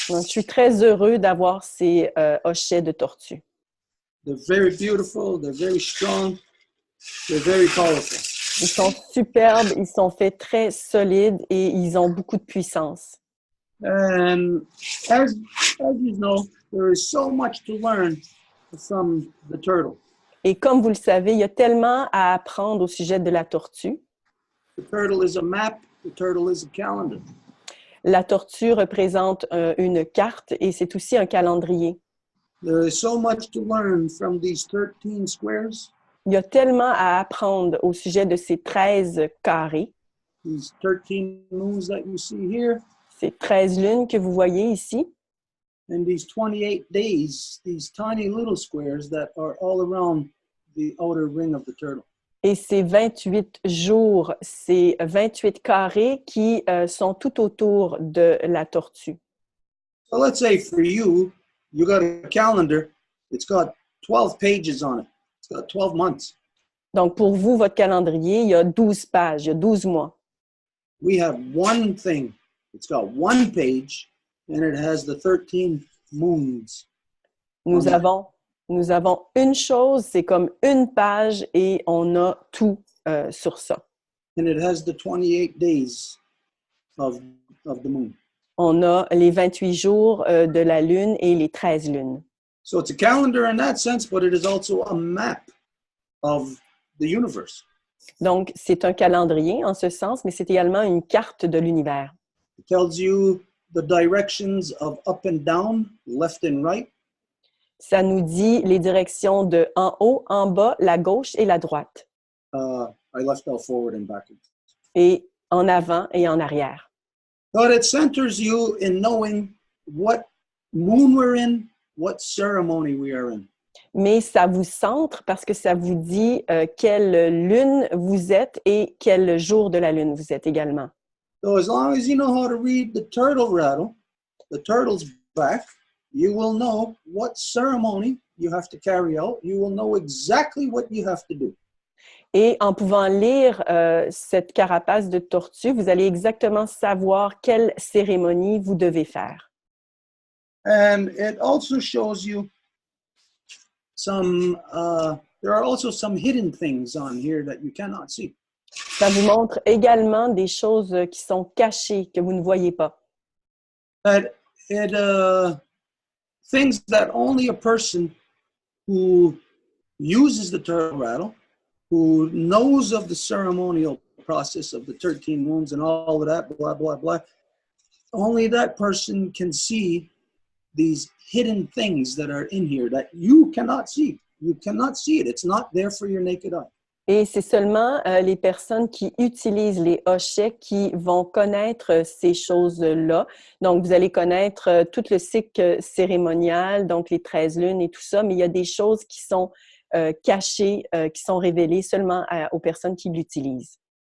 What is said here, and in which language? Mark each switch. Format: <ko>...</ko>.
<fr>Donc, je suis très heureux d'avoir ces hochets de tortue.</fr> <en>They're very beautiful, they're very strong, they're very powerful.</en> <fr>Ils sont superbes, ils sont faits très solides et ils ont beaucoup de puissance.</fr> <en>And as you know, there is so much to learn from the turtle.</en> <fr>Et comme vous le savez, il y a tellement à apprendre au sujet de la tortue.</fr> <en>The turtle is a map, the turtle is a calendar.</en> <fr>La tortue représente une carte et c'est aussi un calendrier.</fr> <en>There is so much to learn from these 13 squares,</en> <fr>Il y a tellement à apprendre au sujet de ces 13 carrés,</fr> <en>these 13 moons that you see here,</en> <fr>ces 13 lunes que vous voyez ici,</fr> <en>and these 28 days, these tiny little squares that are all around the outer ring of the turtle.</en> <fr>et ces 28 jours, ces 28 carrés qui sont tout autour de la tortue.</fr> <en>So let's say for you, you got a calendar, it's got 12 pages on it. It's got 12 months.</en> <fr>Donc, pour vous, votre calendrier, il y a 12 pages, il y a 12 mois.</fr> <en>We have one thing. It's got one page, and it has the 13 moons.</en> <fr>Nous avons une chose, c'est comme une page et on a tout sur ça.</fr> <en>And it has the 28 days of the moon.</en> <fr>On a les 28 jours de la lune et les 13 lunes.</fr> <en>So it's a calendar in that sense, but it is also a map of the universe.</en> <fr>Donc, c'est un calendrier en ce sens, mais c'est également une carte de l'univers.</fr> <en>It tells you the directions of up and down, left and right.</en> <fr>Ça nous dit les directions de en haut, en bas, la gauche et la droite.</fr> <en>I left out forward and backwards.</en> <fr>Et en avant et en arrière.</fr> <en>But it centers you in knowing what moon we're in, what ceremony we are in.</en> <fr>Mais ça vous centre parce que ça vous dit quelle lune vous êtes et quel jour de la lune vous êtes également.</fr> <en>So as long as you know how to read the turtle rattle, the turtle's back, you will know what ceremony you have to carry out. You will know exactly what you have to do.</en> <fr>Et en pouvant lire cette carapace de tortue, vous allez exactement savoir quelle cérémonie vous devez faire.</fr> <en>And it also shows you some, there are also some hidden things on here that you cannot see.</en> <fr>Ça vous montre également des choses qui sont cachées, que vous ne voyez pas.</fr> <en>That things that only a person who uses the turtle rattle, who knows of the ceremonial process of the 13 moons and all of that, blah, blah, blah, only that person can see these hidden things that are in here that you cannot see. You cannot see it. It's not there for your naked eye.</en> <fr>Et c'est seulement les personnes qui utilisent les hochets qui vont connaître ces choses-là. Donc, vous allez connaître tout le cycle cérémonial, donc les 13 lunes et tout ça, mais il y a des choses qui sont cachés qui sont révélés seulement aux personnes qui l'utilisent.</fr>